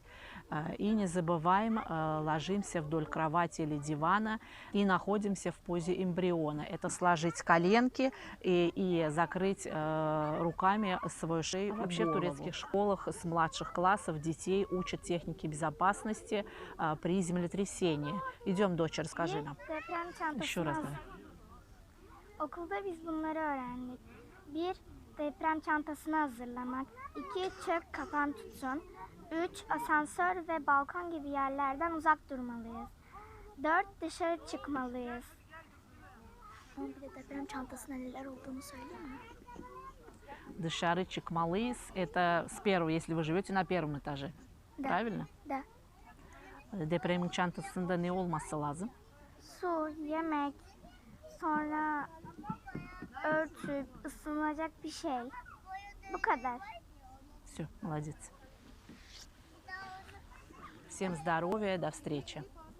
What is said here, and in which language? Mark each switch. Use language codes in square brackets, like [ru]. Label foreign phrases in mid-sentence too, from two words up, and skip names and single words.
[ru] И не забываем, ложимся вдоль кровати или дивана и находимся в позе эмбриона. Это сложить коленки и закрыть руками свою шею. Вообще в турецких школах с младших классов детей учат технике безопасности при землетрясении. Идем, дочь, расскажи нам. Еще раз. [tr] Okulda biz bunları öğrendik. 1. Deprem çantasını hazırlamak. 2. Çök kapan tutun. 3. Asansör ve balkon gibi yerlerden uzak durmalıyız. 4. Dışarı çıkmalıyız. Bir de deprem çantasında neler olduğunu söyleyeyim mi? Dışarı çıkmalıyız [ru] – это с первого, если вы живете на первом этаже. Да. Правильно? Да. [tr] Depremin çantasında ne olması lazım? Su, yemek, sonra örtü, ısınacak bir şey. Bu kadar. [ru] Все, молодец. Всем здоровья, до встречи.